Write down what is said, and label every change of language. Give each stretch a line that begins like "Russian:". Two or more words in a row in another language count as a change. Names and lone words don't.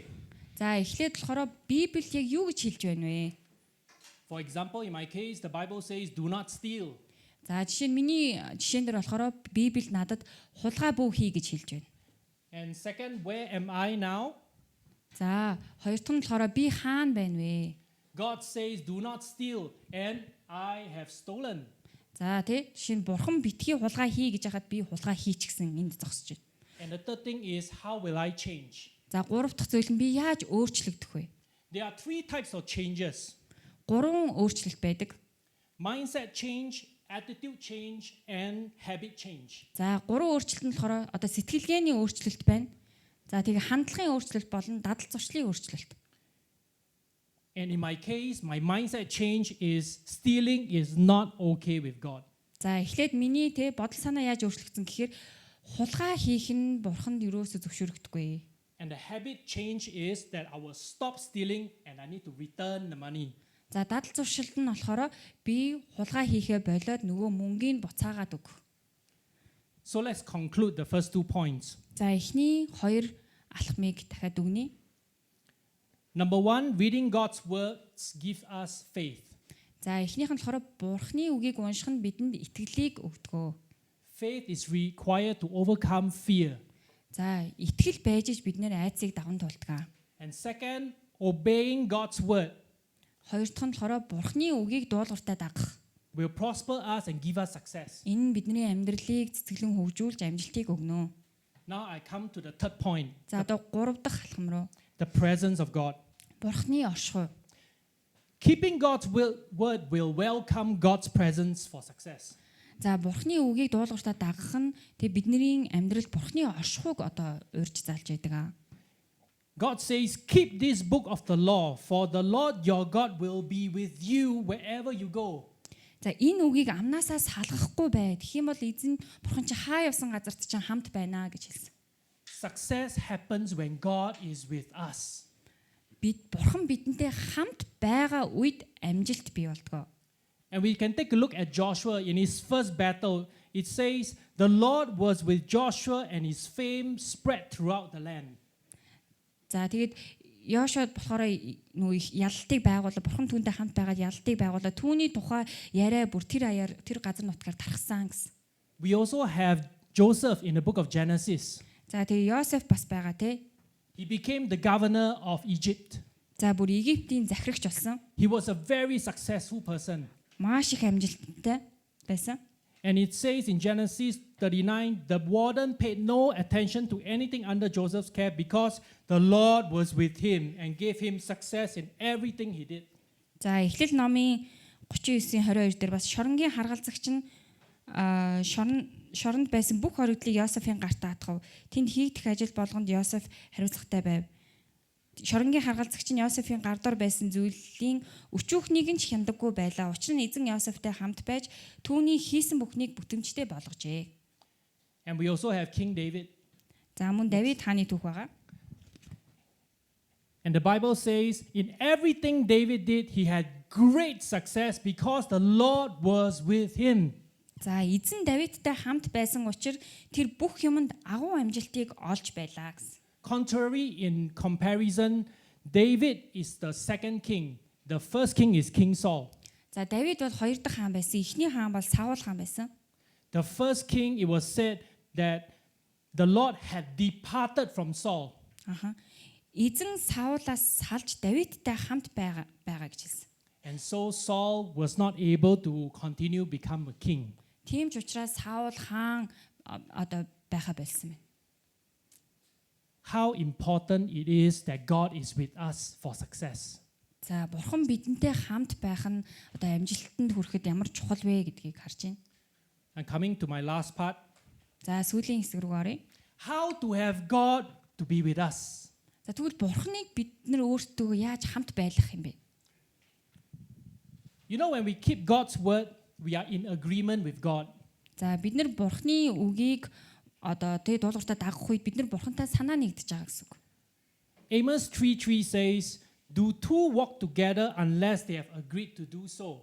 Mongolian: За эхлээд болохоор Библи яг юу гэж хэлж байна вэ?
English: For example, in my case, the Bible says, do not steal.
Mongolian: За жишээ нь миний жишээн дээр болохоор Библи надад хулгай бүү хий гэж хэлж байна.
English: And second, where am I now?
Mongolian: За хоёр дахь нь болохоор би хаана байна вэ?
English: God says, do not steal, and I have stolen.
Mongolian: За тий жишээ нь бурхан битгий хулгай хий гэж хахад би хулгай хийчихсэн энд зогсож байна.
English: And the third thing is, how will I change?
Mongolian: За гурав дахь зүйл нь би яаж өөрчлөгдөх вэ?
English: There are three types of changes:
Mongolian: Гурван өөрчлөлт байдаг.
English: mindset change, attitude change, and habit change.
Mongolian: За гурван өөрчлөлт нь болохоор одоо сэтгэлгээний өөрчлөлт байна. За тэгээ хандлагын өөрчлөлт болон дадал зуршлын өөрчлөлт.
English: And in my case, my mindset change is stealing is not okay with God.
Mongolian: За эхлээд миний те бодол санаа яаж өөрчлөгдсөн гэхээр хулгай хийх нь бурханд юусоо зөвшөөрөгдөхгүй.
English: And the habit change is that I will stop stealing and I need to return the money.
Mongolian: За дадал зуршилт нь болохоор би хулгай хийхээ болоод нөгөө мөнгийг буцаагаад өг.
English: So let's conclude the first 2 points.
Mongolian: За эхний хоёр алхмыг дахиад өгнө.
English: Number 1, reading God's words gives us faith.
Mongolian: За эхнийх нь болохоор бурхны үгийг унших нь бидэнд итгэлийг өгдөг.
English: Faith is required to overcome fear.
Mongolian: За итгэл байж иж бид нэр айцыг даван туулдаг.
English: And second, obeying God's word
Mongolian: Хоёр дахь нь болохоор бурхны үгийг дуулууртаа дагах.
English: will prosper us and give us success.
Mongolian: Энэ нь бидний амьдралыг цэцгэлэн хөгжүүлж амжилтыг өгнө.
English: Now I come to the third point,
Mongolian: За одоо гурав дахь алхам руу.
English: the presence of God.
Mongolian: Бурхны оршихуй.
English: Keeping God's word will welcome God's presence for success.
Mongolian: За бурхны үгийг дуулууртаа дагах нь тэг бидний амьдралд бурхны оршихуйг одоо урьж залж байдаг.
English: God says, keep this book of the law, for the Lord your God will be with you wherever you go.
Mongolian: За энэ үгийг амнаасаа салгахгүй бай. Тэгэх юм бол эзэн бурхан чи хаа явсан газарт чинь хамт байна гэж хэлсэн.
English: Success happens when God is with us.
Mongolian: Бурхан бидэнтэй хамт байгаа үед амжилт бий болдог.
English: And we can take a look at Joshua in his first battle. It says, the Lord was with Joshua and his fame spread throughout the land.
Mongolian: За тэгээд Йошуад болохоор нөгөө их ялалтыг байгуулаад бурхан түүнтэй хамт байгаад ялалтыг байгуулаад түүний тухай яриа бүр тэр аяар тэр газар нутгаар тархсан гэсэн.
English: We also have Joseph in the book of Genesis.
Mongolian: За тэгээд Йосеф бас байгаа те.
English: He became the governor of Egypt.
Mongolian: За бүр Египтийн захирагч болсон.
English: He was a very successful person.
Mongolian: Маш их амжилттай байсан.
English: And it says in Genesis 39, the warden paid no attention to anything under Joseph's care because the Lord was with him and gave him success in everything he did.
Mongolian: За Эхлэл номын 39:22 дээр бас шоронгийн харгалзагч нь шоронд байсан бүх хоригдлыг Йосефийн гарт таатгав. Тэнд хийгдэх ажил болгонд Йосеф хариуцлагатай байв. Шоронгийн харгалзагч нь Йосефийн гар дор байсан зүйлийн өчүүхнийг нь ч хяндаггүй байлаа. Учир нь эзэн Йосефтэй хамт байж түүний хийсэн бүхнийг бүтэмжтэй болгожээ.
English: And we also have King David.
Mongolian: За мөн Давид хааны түүх байгаа.
English: And the Bible says, in everything David did, he had great success because the Lord was with him.
Mongolian: За эзэн Давидтай хамт байсан учраас тэр бүх юмд агуу амжилтыг олж байлаа гэсэн.
English: Contrary in comparison, David is the second king. The first king is King Saul.
Mongolian: За Давид бол хоёр дахь хаан байсан. Эхний хаан бол Саул хаан байсан.
English: The first king, it was said that the Lord had departed from Saul.
Mongolian: Эзэн Саулаас салж Давидтай хамт байгаа гэж хэлсэн.
English: And so Saul was not able to continue become a king.
Mongolian: Тийм ч учраас Саул хаан одоо байха болсон байна.
English: How important it is that God is with us for success.
Mongolian: За бурхан бидэнтэй хамт байх нь одоо амжилтанд хүрэхэд ямар чухал вэ гэдгийг харж байна.
English: And coming to my last part.
Mongolian: За сүүлийн хэсэг рүү оръё.
English: How to have God to be with us.
Mongolian: За тэгвэл бурханыг бид нар өөртөө яаж хамт байлгах юм бэ?
English: You know, when we keep God's word, we are in agreement with God.
Mongolian: За бид нар бурханы үгийг одоо тэгээ дуулууртаа дагах үед бид нар бурхантай санаа нэгдэж байгаа гэсэн үг.
English: Amos 3:3 says, do two walk together unless they have agreed to do so.